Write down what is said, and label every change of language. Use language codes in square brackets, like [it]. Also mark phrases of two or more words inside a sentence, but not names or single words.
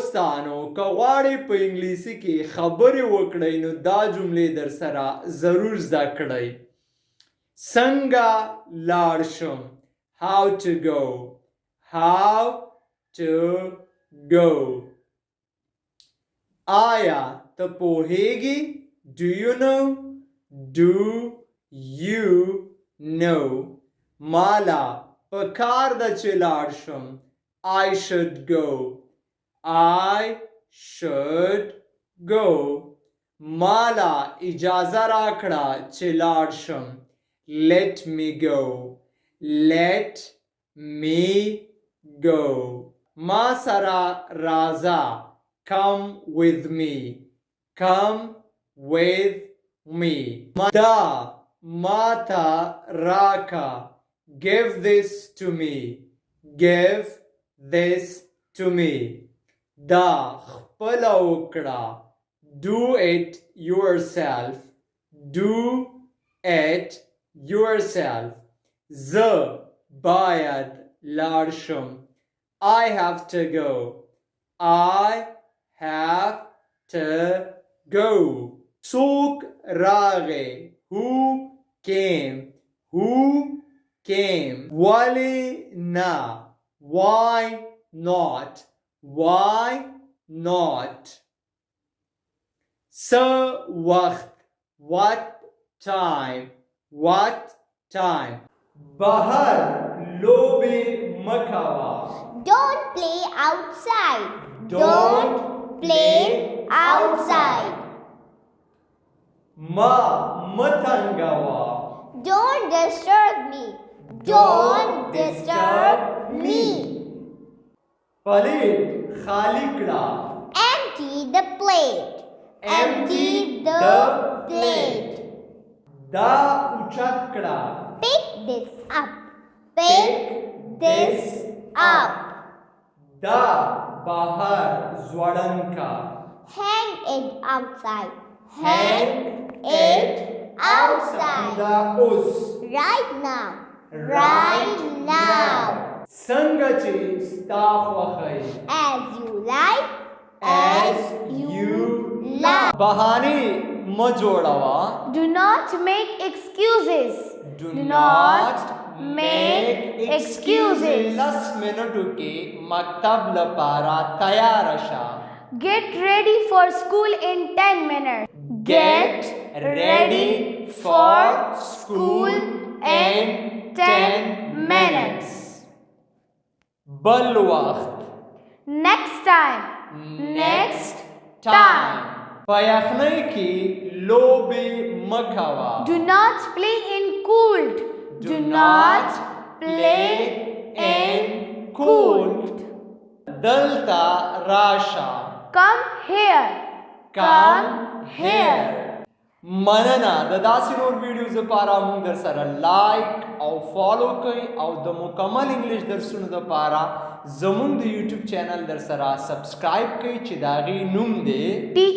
[ps] دوستانو که غواړئ په انګلیسي کې خبرې وکړئ نو دا جملې در سره ضرور زده کړئ. څنګه لاړ شم؟ [en] How to go. How to go. [ps] آیا ته پوهیږې؟ [en] Do you know? Do you know? [ps] مالا پکار ده چې لاړ شم. [en] I should go. I should go. [ps] مالا اجازه راکړه چې لاړ شم. [en] Let me go. Let me go. [ps] ما سره راځه. [en] Come with me. Come with me. [ps] دا ماتا راکا. [en] Give this to me. Give this to me. [ps] دا خپل وکړه. [en] Do it yourself. Do it yourself. [ps] ز باید لاړ شم. [en] I have to go. I have to go. [ps] څوک راغی. [en] Who came. Who came. [ps] ولی نه. [en] Why not. Why not. [ps] څه وخت. [en] What time. What time. [ps] بهر لوبې مکوه. [en] Don't play outside. Don't play outside. [ps] ما متنګوه. [en] Don't disturb me. Don't disturb me. [ps] پلیت خالی کړه. [en] Empty the plate. Empty the plate. [ps] دا اوچت کړه. [en] Pick this up. Pick this up. [ps] دا بهر ځوړند کا. [en] Hang it outside. Hang it outside. [ps] دا اوس. [en] Right now. Right now. [ps] څنګه چې ستا خوښی. [en] As you like. As you like. [ps] بهانې مه جوړوه. [en] Do not make excuses. Do not make excuses. [ps] 10 منټو کې مکتب لپاره تیار شه. [en] Get ready for school in 10 minutes. Get ready for school in 10 minutes. [ps] بل وخت. [en] Next time. Next time. [ps] په یخنۍ کې لوبې مه کوه. [en] Do not play in cold. Do not play in cold. [ps] دلته راشه. [en] Come here. Come here. [ps] مننه. د داسې نور ویډیوز لپاره موږ در سره لایک او فالو کوئ او د مکمل انګلیش درسونو لپاره زمونږ د یوټیوب چینل در سره سبسکرایب کوئ چې د هغې نوم دی